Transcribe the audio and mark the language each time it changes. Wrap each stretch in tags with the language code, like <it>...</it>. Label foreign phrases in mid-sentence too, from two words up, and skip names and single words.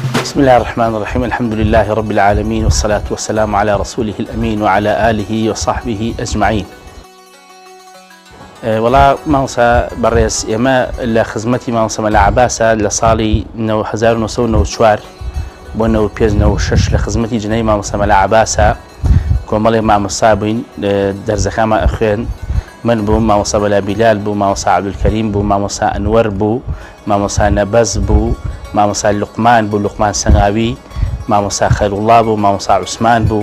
<ar>بسم الله الرحمن الرحيم. الحمد لله رب العالمين، والصلاة والسلام على رسوله الأمين وعلى آله وصحبه أجمعين.</ar> <ckb>والله مامۆستا بەڕێز ئێمە لە خزمەتی مامۆستا مەلا عەباسە لە ساڵی 1994 بۆ 1996 لە خزمەتی جنەی مامۆستا مەلا عەباسە کۆمەڵێک مامۆستا بووین، دەرزەکانمان ئەخوێن. من بووم، مامۆستا بەلا بیلال بوو، مامۆستا عەبدولکەریم بوو، مامۆستا ئەنوەر بوو، مامۆستا نەبەز بوو، مامۆستا لوقمان بوو، لوقمان سەنگاوی، مامۆستا خەیروڵڵا بوو، مامۆستا عوسمان بوو.</ckb>